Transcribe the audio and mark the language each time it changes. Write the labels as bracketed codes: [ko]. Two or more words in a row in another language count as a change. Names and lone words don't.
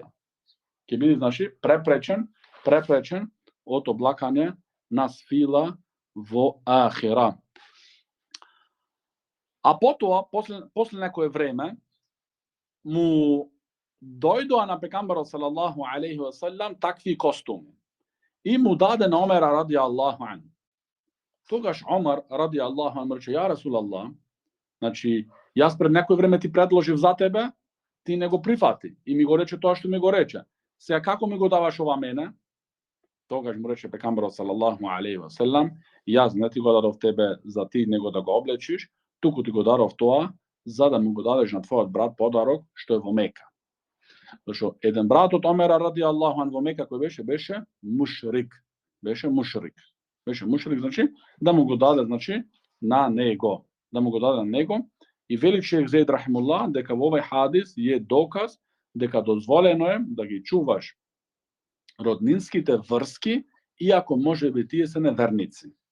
[mk] Ќе биде, значи, препречен од облакање на свила во ахира. А потоа, после некое време, му дојдоа на пегамберот [ar] صلى الله عليه وسلم [mk] такви костуми. И му даде на Омера [ar] رضي الله عن. [mk] Тогаш Омар [ar] رضي الله عن [mk] рече: [ar] يا رسول الله, [mk] значи јас пред некој време ти предложив за тебе, ти не го прифати и ми го рече тоа што ми го рече. Сега како ми го даваш ова мене? Тогаш му рече пегамберот [ar] صلى الله عليه وسلم: [mk] јас не ти го дадов тебе за ти него да го облечиш, туку ти го дадов тоа за да му го дадеш на твојот брат подарок што е во Мека. Зашто еден брат од Омера [ar] رضي الله عن [mk] во Мека кој беше мушрик. Беше мушрик, значи да му го даде, значи на него, И вели шејх Зейд рахимуллах дека во овој хадис е доказ дека дозволено е да ги чуваш роднинските врски, иако може би тие се неверници.